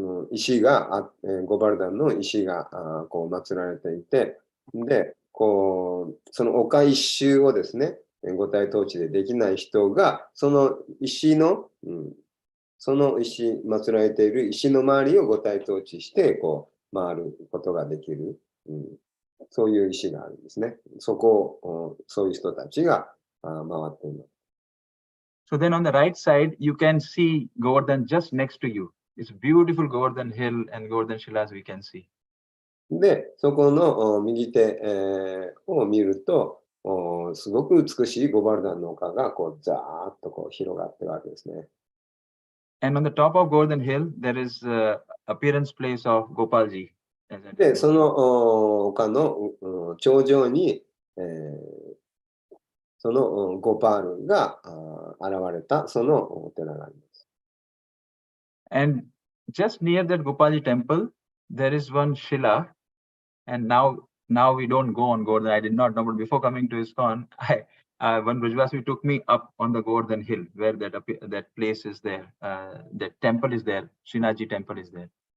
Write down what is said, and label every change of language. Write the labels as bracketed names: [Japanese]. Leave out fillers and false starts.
[Japanese] 石がゴバルダンの石がこう祀られていて、で、こう、その丘一周をですね、五体統治でできない人が、その石の、その石、祀られている石の周りを五体統治して、こう、回ることができる、そういう石があるんですね。そこを、そういう人たちが回っています。 [English] So then on the right side, you can see Govardhan just next to you. It's beautiful Govardhan hill and Govardhan Shilas we can see. [Japanese] で、そこの右手、を見ると、すごく美しいゴバルダンの丘がこうザーッとこう広がってるわけですね。 [English] And on the top of Govardhan hill, there is appearance place of Gopalji. [Japanese] で、その丘の頂上に、そのゴパールが現れたそのお寺があります。 [English] And just near that Gopalji temple, there is one Shila. And now we don't go on Govardhan. I did not know, but before coming to ISKCON, one Brajvasi took me up on the Govardhan hill where that place is there. That temple is there. Srinathji temple is there.